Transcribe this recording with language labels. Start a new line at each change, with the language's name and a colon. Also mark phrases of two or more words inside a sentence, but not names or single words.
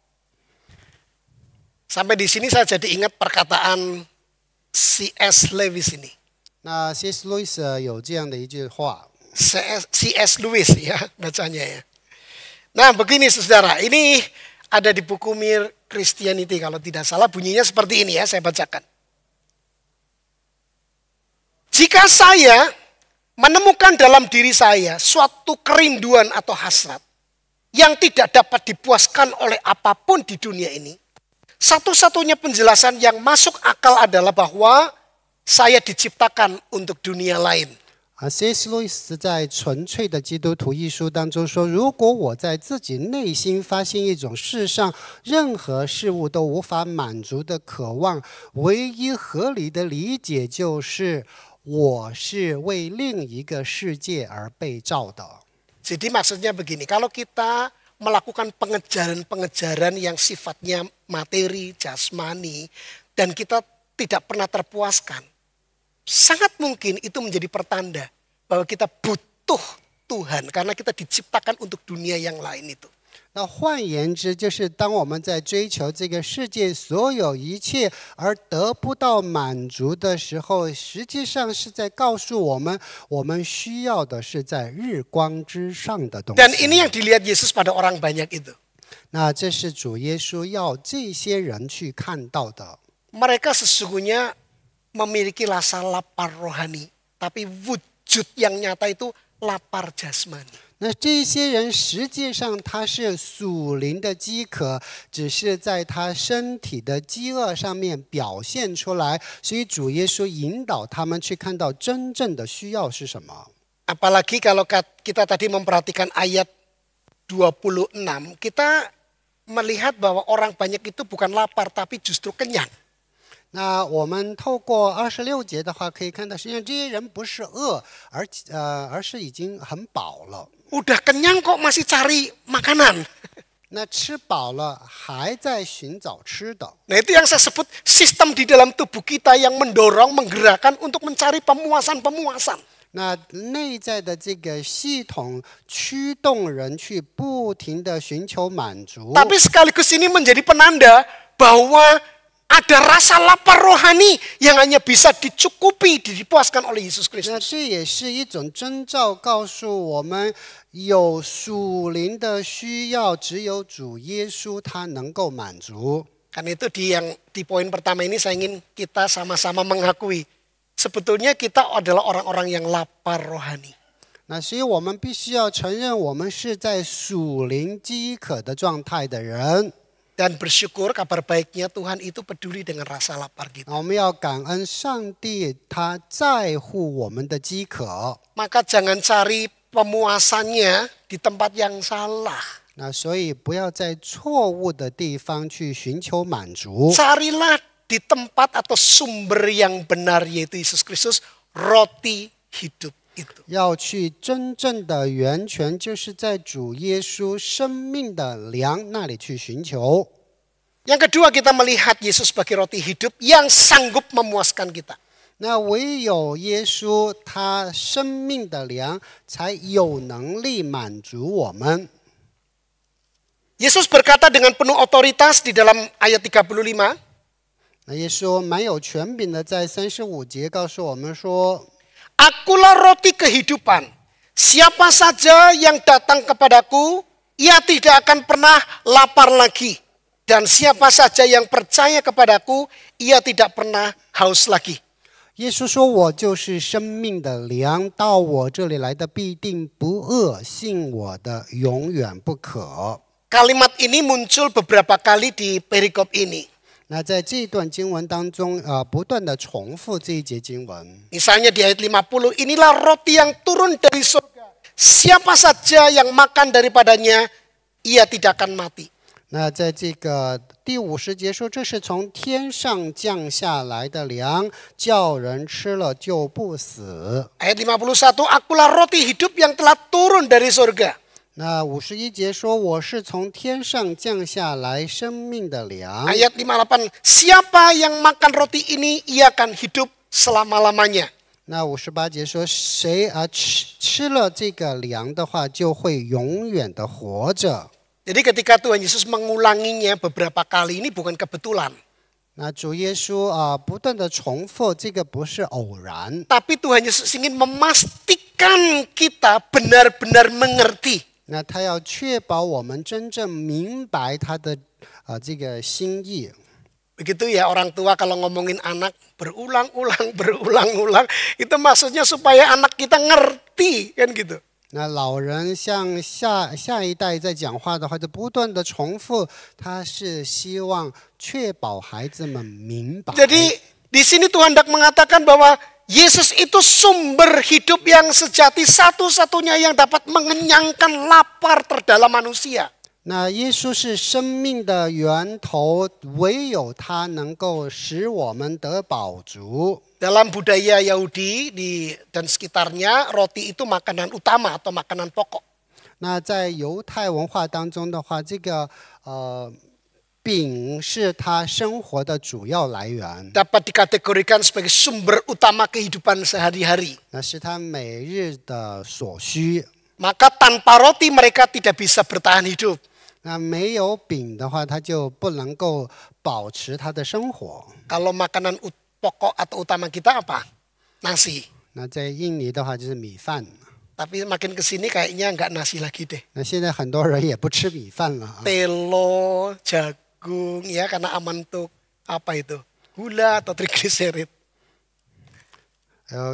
Indonesian: Sampai di sini saya jadi ingat perkataan C.S. Lewis ini.
Chinese: 那 C.S. Lewis 有这样的一句话，
Indonesian: C.S. Lewis ya bacanya ya. Nah begini saudara, ini ada di buku Mere Christianity kalau tidak salah, bunyinya seperti ini ya, saya bacakan. Jika saya menemukan dalam diri saya suatu kerinduan atau hasrat yang tidak dapat dipuaskan oleh apapun di dunia ini, satu-satunya penjelasan yang masuk akal adalah bahwa saya diciptakan untuk dunia lain.
Chinese: C.S. Lewis 在《纯粹的基督徒》一书当中说，如果我在自己内心发现一种世上任何事物都无法满足的渴望，唯一合理的理解就是我是为另一个世界而被造的。
Indonesian: Jadi maksudnya begini, kalau kita melakukan pengejaran-pengejaran yang sifatnya materi, jasmani, dan kita tidak pernah terpuaskan, sangat mungkin itu menjadi pertanda bahwa kita butuh Tuhan karena kita diciptakan untuk dunia yang lain itu.
Chinese: 那换言之，就是当我们在追求这个世界所有一切而得不到满足的时候，实际上是在告诉我们，我们需要的是在日光之上的东西。
Indonesian: Dan ini yang dilihat Yesus pada orang banyak itu.
Chinese: 那这是主耶稣要这些人去看到的。
Indonesian: Mereka sesungguhnya memiliki rasa lapar rohani, tapi wujud yang nyata itu lapar jasmani.
Chinese: 那这些人实际上他是属灵的饥渴，只是在他身体的饥饿上面表现出来，所以主耶稣引导他们去看到真正的需要是什么。
Indonesian: Apalagi kalau kita tadi memperhatikan ayat 26, kita melihat bahwa orang banyak itu bukan lapar tapi justru kenyang.
Chinese: 那我们透过26节的话，可以看到，实际上这些人不是饿，而是已经很饱了。
Indonesian: Udah kenyang kok masih cari makanan.
Chinese: 那吃饱了还在寻找吃的。
Indonesian: Nah itu yang saya sebut sistem di dalam tubuh kita yang mendorong, menggerakkan untuk mencari pemuasan-pemuasan.
Chinese: 那内在的这个系统驱动人去不停的寻求满足。
Indonesian: Tapi sekaligus ini menjadi penanda bahwa ada rasa lapar rohani yang hanya bisa dicukupi, dipuaskan oleh Yesus
Chinese: 那
Indonesian: Kristus.
Chinese: 这也是一种征兆，告诉我们有属灵的需要，只有主耶稣他能够满足。
Indonesian: Karena itu di poin pertama ini saya ingin kita sama-sama mengakui sebetulnya kita adalah orang-orang yang lapar rohani.
Chinese: 那所以我们必须要承认，我们是在属灵饥渴的状态的人。
Indonesian: Dan bersyukur kabar baiknya Tuhan itu peduli dengan rasa lapar kita.
Chinese: 我们要感恩上帝，他在乎我们的饥渴。
Indonesian: Maka jangan cari pemuasannya di tempat yang salah.
Chinese: 那所以不要在错误的地方去寻求满足。
Indonesian: Carilah di tempat atau sumber yang benar yaitu Yesus Kristus, roti hidup itu.
Chinese: 要去真正的源泉，就是在主耶稣生命的粮那里去寻求。
Indonesian: Yang kedua kita melihat Yesus sebagai roti hidup yang sanggup memuaskan kita.
Chinese: 那唯有耶稣他生命的粮，才有能力满足我们。
Indonesian: Yesus berkata dengan penuh otoritas di dalam ayat 35.
Chinese: 那耶稣蛮有权柄的，在35节告诉我们说。
Indonesian: Akulah roti kehidupan. Siapa saja yang datang kepadaku, ia tidak akan pernah lapar lagi. Dan siapa saja yang percaya kepadaku, ia tidak pernah haus lagi.
Chinese: 耶稣说：“我就是生命的粮，到我这里来的必定不饿，信我的永远不渴。”
Indonesian: Kalimat ini muncul beberapa kali di perikop ini.
Chinese: 那在这段经文当中，不断的重复这一节经文。
Indonesian: Misalnya di ayat 50, inilah roti yang turun dari surga. Siapa saja yang makan daripadanya, ia tidak akan mati.
Chinese: 那在这个第50节说，这是从天上降下来的粮，叫人吃了就不死。
Indonesian: Ayat 51, akulah roti hidup yang telah turun dari surga.
Chinese: 那51节说，我是从天上降下来生命的粮。
Indonesian: Ayat 58, siapa yang makan roti ini, ia akan hidup selama-lamanya.
Chinese: 那58节说，谁吃了这个粮的话，就会永远的活着。
Indonesian: Jadi ketika Tuhan Yesus mengulanginya beberapa kali, ini bukan kebetulan.
Chinese: 那主耶稣不断的重复，这个不是偶然。
Indonesian: Tapi Tuhan Yesus ingin memastikan kita benar-benar mengerti.
Chinese: 那他要确保我们真正明白他的这个心意。
Indonesian: Begitu ya orang tua kalau ngomongin anak berulang-ulang, itu maksudnya supaya anak kita ngerti kan gitu.
Chinese: 那老人向下一代在讲话的话，就不断的重复，他是希望确保孩子们明白。
Indonesian: Jadi di sini Tuhan hendak mengatakan bahwa Yesus itu sumber hidup yang sejati, satu-satunya yang dapat mengenyangkan lapar terdalam manusia.
Chinese: 那耶稣是生命的源头，唯有他能够使我们得饱足。
Indonesian: Dalam budaya Yahudi dan sekitarnya, roti itu makanan utama atau makanan pokok.
Chinese: 那在犹太文化当中的话，这个饼是他生活的主要来源，
Indonesian: Dapat dikategorikan sebagai sumber utama kehidupan sehari-hari.
Chinese: 那是他每日的所需。
Indonesian: Maka tanpa roti mereka tidak bisa bertahan hidup.
Chinese: 那没有饼的话，他就不能够保持他的生活。
Indonesian: Kalau makanan pokok atau utama kita apa? Nasi.
Chinese: 那在印尼的话就是米饭。
Indonesian: Tapi makin kesini kayaknya nggak nasi lagi deh.
Chinese: 那现在很多人也不吃米饭了啊。
Indonesian: Telo, jagung, ya karena aman untuk apa itu? Gula atau trigliserid.